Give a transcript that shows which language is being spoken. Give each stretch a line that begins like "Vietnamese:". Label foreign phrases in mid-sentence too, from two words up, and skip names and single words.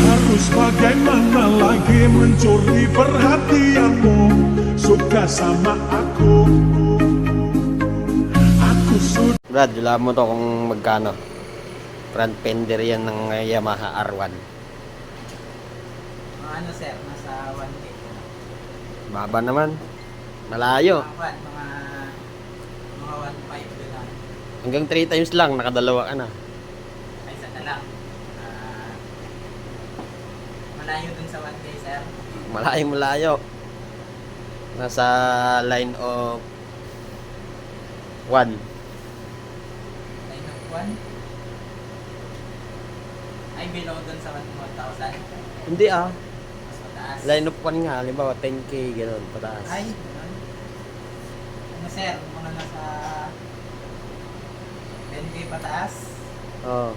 Indonesian: Terus bagaimana lagi mencuri perhatianmu? Suka sama aku sudah.
Filipino: Brad, wala mo to kung magkano. Front fender yan ng Yamaha R1. Mga ano sir, nasa 1K. Baba naman. Malayo. Mga 1.5 din lang. Hanggang 3 times lang, nakadalawa ka na. Ay, isa na lang. Malayo dun sa 1K sir. Malayo. Nasa
English: line of 1. Line of 1.
Filipino: Ay, below dun sa 1,000. Hindi ah. Mas mataas.
English: Line of 1
Filipino: nga, halimbawa 10k, gano'n, pataas. Ay, ganun. Ano sir, mga nasa 10K pataas. Oo.